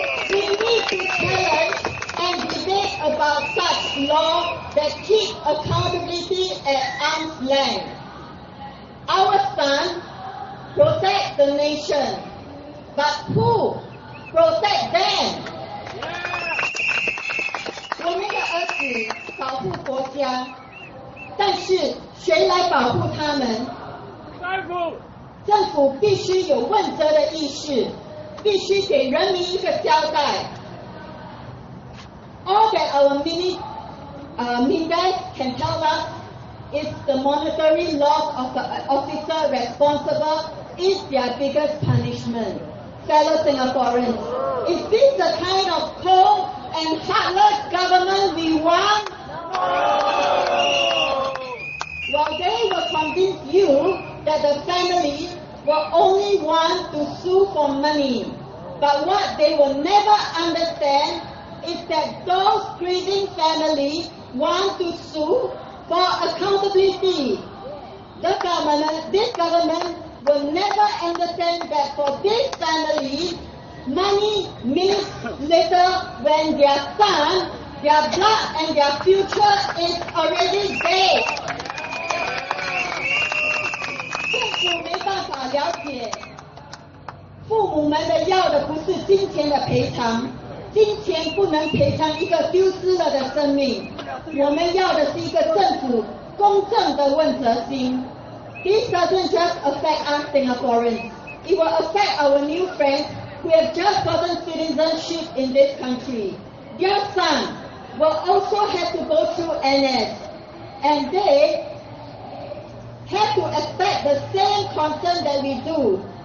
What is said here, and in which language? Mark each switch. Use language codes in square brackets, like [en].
[en] We need to challenge and debate about such laws that keep accountability at arm's length. Our son protect the nation, but who protect them? [zh] 我们的儿子保护国家，但是谁来保护他们？政府必须有问责的意识，必须给人民一个交代。 [en] All that our ministers can tell us is the monetary loss of the officer responsible is their biggest punishment. Fellow Singaporeans, is this the kind of cold and heartless government we want? Well, they will convince you that the family will only want to sue for money. But what they will never understand is that those grieving families want to sue for accountability. This government will never understand that for these families, money means little when their son, their blood and their future is already dead. [zh] 政府没办法了解，父母们的要的不是金钱的赔偿，金钱不能赔偿一个丢失了的生命，我们要的是一个政府公正的问责心。 [en] This doesn't just affect us Singaporeans. It will affect our new friends who have just gotten citizenship in this country. Their son will also have to go through NS, and they have to expect the same concern that we do.